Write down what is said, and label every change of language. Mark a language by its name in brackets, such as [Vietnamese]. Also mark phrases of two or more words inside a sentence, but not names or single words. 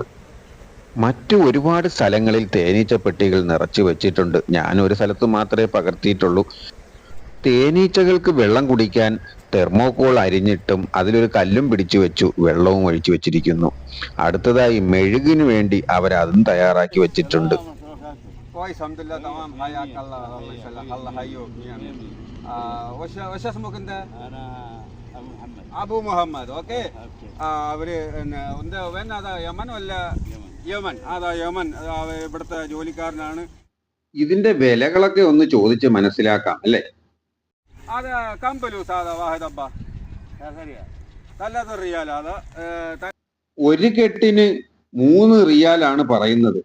[Malayalam] മറ്റു ഒരുപാട് സ്ഥലങ്ങളിൽ തേനീച്ചപ്പെട്ടികൾ നിറച്ചു വെച്ചിട്ടുണ്ട്. ഞാൻ ഒരു സ്ഥലത്ത് മാത്രമേ പകർത്തിയിട്ടുള്ളൂ. തേനീച്ചകൾക്ക് വെള്ളം കുടിക്കാൻ തെർമോക്കോൾ അരിഞ്ഞിട്ടും അതിലൊരു കല്ലും പിടിച്ചു വെച്ചു, വെള്ളവും ഒഴിച്ചു വെച്ചിരിക്കുന്നു. അടുത്തതായി മെഴുകിനു വേണ്ടി അവർ അതും തയ്യാറാക്കി വെച്ചിട്ടുണ്ട്. [Arabic] وش اسمك انت؟ انا ابو محمد. اوكي അവര് وين هذا യമൻ വല്ല യമൻ? [Malayalam] അതാ യമൻ, ഇവിടുത്തെ ജോലിക്കാരനാണ്. ഇതിന്റെ വിലകളൊക്കെ ഒന്ന് ചോദിച്ച് മനസ്സിലാക്കാം അല്ലേ? അത് കമ്പലൂസ് അതാ വാഹിദബ്ബ 3 റിയാൽ. അതാ ഒരു കെട്ടിന് 3 റിയാലാണ് പറയുന്നത്.